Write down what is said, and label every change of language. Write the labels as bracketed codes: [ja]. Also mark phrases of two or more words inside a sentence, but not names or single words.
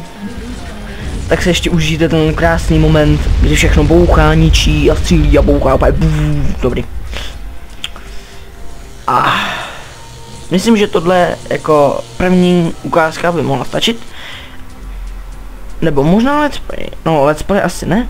[cs] Tak se ještě užijte ten krásný moment, kdy všechno bouchá, ničí a střílí a bouchá a dobrý. A myslím, že tohle jako první ukázka by mohla stačit. Nebo možná [en] let's play. [cs] No, [en] let's play [cs] asi ne.